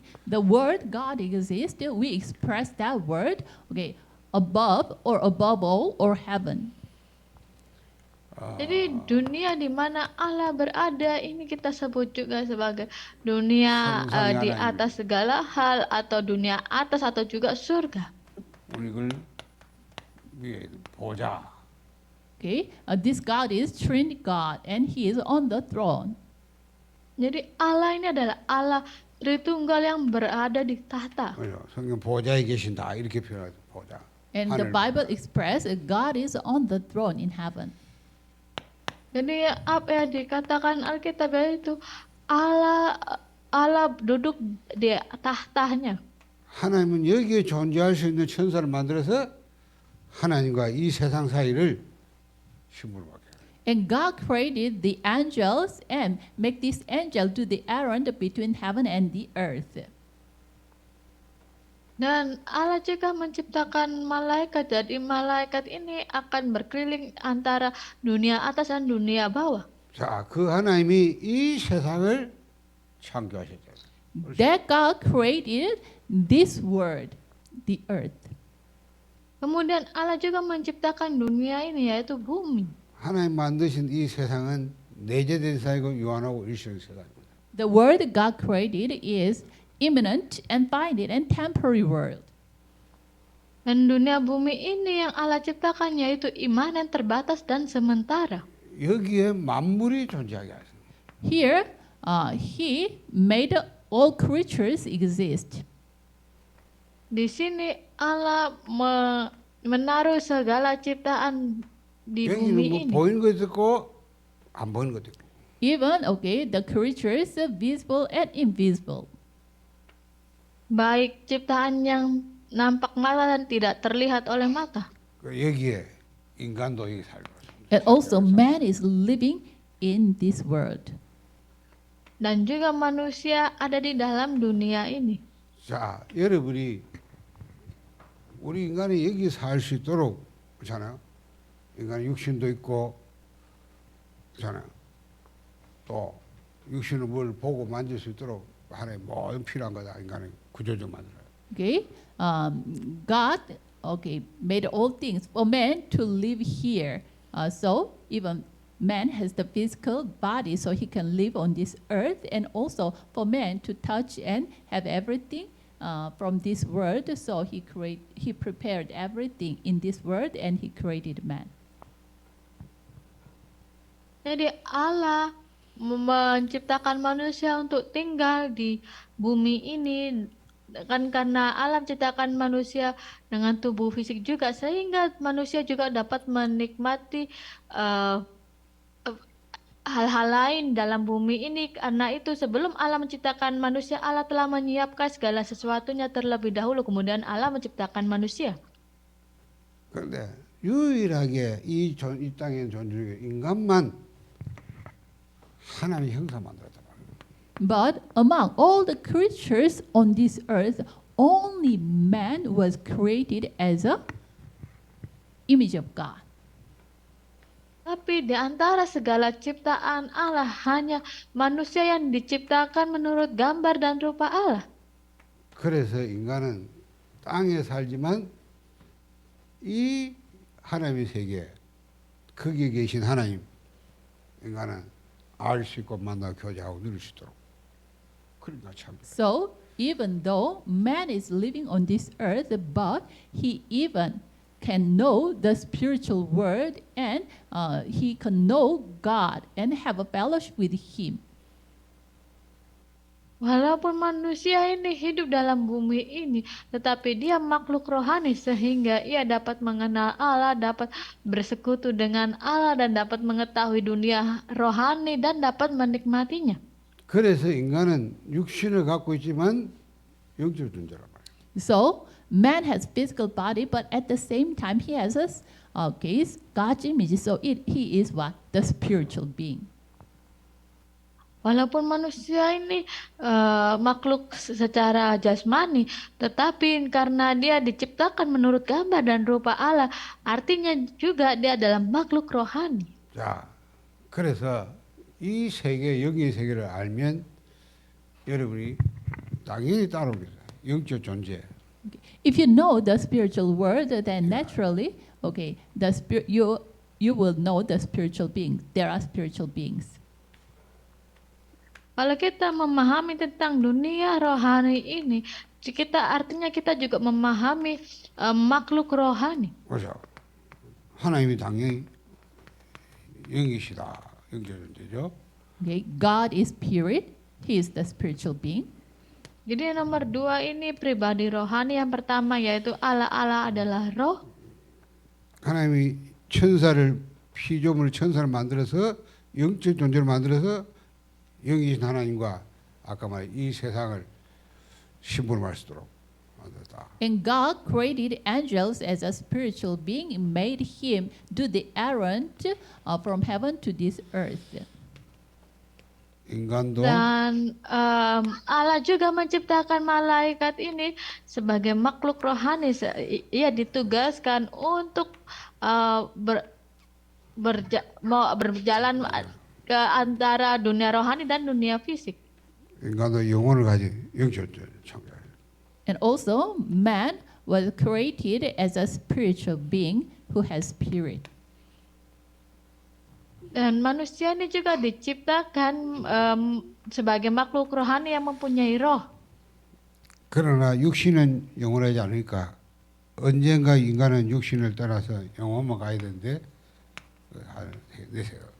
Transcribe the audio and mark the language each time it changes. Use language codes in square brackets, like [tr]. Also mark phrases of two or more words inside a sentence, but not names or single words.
[en] The word God exists, we express that word, okay, above or above all or heaven. [id] Jadi dunia di mana Allah berada ini kita sebut juga sebagai dunia di atas segala hal atau dunia atas atau juga surga. [ko] 우리 이걸 위에 보자. [en] Okay, this God is Trinity God, and He is on the throne. [id] Jadi Allah ini adalah Allah Tritunggal yang berada di tahta. [ko] 성경 보좌에 계신다 이렇게 표현하죠. 보좌. [en] And the Bible expresses God is on the throne in heaven. [id] Jadi apa yang dikatakan Alkitab itu Allah duduk di tahtanya. [ko] 하나님은 여기에 존재할 수 있는 천사를 만들어서 하나님과 이 세상 사이를 신부로 맡겨요. [en] And God created the angels and make this angel do the errand between heaven and the earth. [id] Dan Allah juga menciptakan malaikat. Jadi malaikat ini akan berkeliling antara dunia atas dan dunia bawah. [ko] 자, 그 하나님이 이 세상을 창조하셨죠. [en] That God created this world, the earth. [id] Kemudian Allah juga menciptakan dunia ini yaitu bumi. [ko] 하나님 만드신 이 세상은 내재된 세상이고 유한하고 일시적인 세상입니다. [en] The world God created is immanent and finite and temporary world. [id] Dan dunia bumi ini yang Allah ciptakan yaitu imanan terbatas dan sementara. [ko] 여기에 만물이 존재하게 하십니다. [en] Here, He made all creatures exist. [id] Di sini Allah menaruh segala ciptaan di bumi [ko] 여기는 뭐 [id] ini. [ko] 보이는 것도 있고 안 보이는 것도 있고. [en] Even, okay, the creatures are visible and invisible. [id] Baik ciptaan yang nampak mata dan tidak terlihat oleh mata. [ko] 여기에 인간도 여기 살고 있습니다. [en] And also man is living in this world. [id] Dan juga manusia ada di dalam dunia ini. [ko] 자, 여러분이 우리 인간이 여기 살 수 있도록 그렇잖아요. 인간 육신도 있고 그렇잖아요. 또 육신을 뭘 보고 만질 수 있도록 하나님 모든 필요한 거다. 인간의 구조적 만들어요. [en] Okay, God, okay, made all things for man to live here. So even man has the physical body, so he can live on this earth, and also for man to touch and have everything from this world. So he prepared everything in this world, and he created man. [id] Jadi Allah menciptakan manusia untuk tinggal di bumi ini, kan karena Allah menciptakan manusia dengan tubuh fisik juga sehingga manusia juga dapat menikmati hal-hal lain dalam bumi ini. Karena itu sebelum Allah menciptakan manusia, Allah telah menyiapkan segala sesuatunya terlebih dahulu, kemudian Allah menciptakan manusia. [ko] 그런데 유일하게 이 땅에 존재하는 인간만 하나님의 형상 만들었단 말이에요. [en] But among all the creatures on this earth, only man was created as a image of God. [id] Tapi di antara segala ciptaan Allah, hanya manusia yang diciptakan menurut gambar dan rupa Allah. [ko] 그래서 인간은 땅에 살지만 이 하나님의 세계, 거기에 계신 하나님, 인간은 알 수 있고 만나 교제하고 누릴 수 있도록. 그러니까 참. [en] So, even though man is living on this earth, but he even can know the spiritual world and he can know God and have a fellowship with him. [id] Walaupun manusia ini hidup dalam bumi ini, tetapi dia makhluk rohani sehingga ia dapat mengenal Allah, dapat bersekutu dengan Allah dan dapat mengetahui dunia rohani dan dapat menikmatinya. [ko] 그래서 인간은 육신을 갖고 있지만 영적 존재란 말이에요. [en] So, man has physical body, but at the same time he has a God's image. So, he is what? The spiritual being. [id] Walaupun manusia ini makhluk secara jasmani, tetapi karena dia diciptakan menurut gambar dan rupa Allah, artinya juga dia adalah makhluk rohani. [ko] 자, 그래서 이 세계, 영의 세계를 알면 여러분이 당연히 따라오겠어요. 영적 존재. [en] If you know the spiritual world, then naturally, you will know the spiritual beings. There are spiritual beings. [id] Kalau kita memahami tentang dunia rohani ini, artinya kita juga memahami makhluk rohani. [ko] 그래서 하나님이 당연히 영이시다. 영적 존재죠. [en] Okay, God is spirit. He is the spiritual being. [id] Jadi yang nomor 2 ini pribadi rohani. Yang pertama yaitu Allah adalah roh. [ko] 하나님이 피조물 천사를 만들어서 영적 존재를 만들어서 영이신 하나님과 아까 말한 이 세상을 신분할 수 있도록 만들었다. [en] And God created angels as a spiritual being and made him do the errand from heaven to this earth. [ko] 인간도 [id] Dan Allah juga menciptakan malaikat ini sebagai makhluk rohani. Ia ditugaskan untuk berjalan ke antara dunia rohani dan dunia fisik. [ko] 인간도 영혼을 가진 영적 창조예요. [en] And also, man was created as a spiritual being who has spirit. [id] Dan manusia ini juga diciptakan sebagai makhluk rohani yang mempunyai roh. [ko] 그러나 육신은 영원하지 않으니까 언젠가 인간은 육신을 떠나서 영원만 가야 되는데 내세요.